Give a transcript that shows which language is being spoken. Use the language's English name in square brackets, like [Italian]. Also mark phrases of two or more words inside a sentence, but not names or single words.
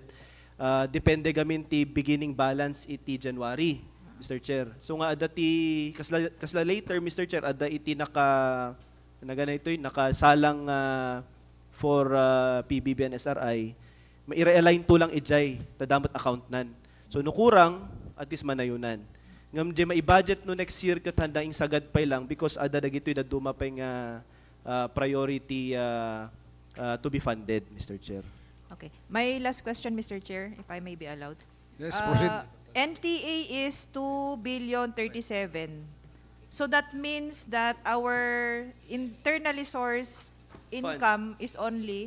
[Iloko] Depende gamin ti [English] beginning balance [Iloko] iti January, [English] Mr. Chair. [Iloko] So nga ada ti kasla later, [English] Mr. Chair, [Iloko] ada iti nakasalang for PBB and SRI, mai-realign to lang ijay tadamat account nan. So nukurang at least manayunan. Ngam di mai-budget no [English] next year [Iloko] kat handaing sagad pay lang because ada dagitoy da duma pay nga [English] priority to be funded, Mr. Chair. Okay. My last question, Mr. Chair, if I may be allowed. Yes, proceed. NTA is 2,037,000,000. So that means that our internally sourced income is only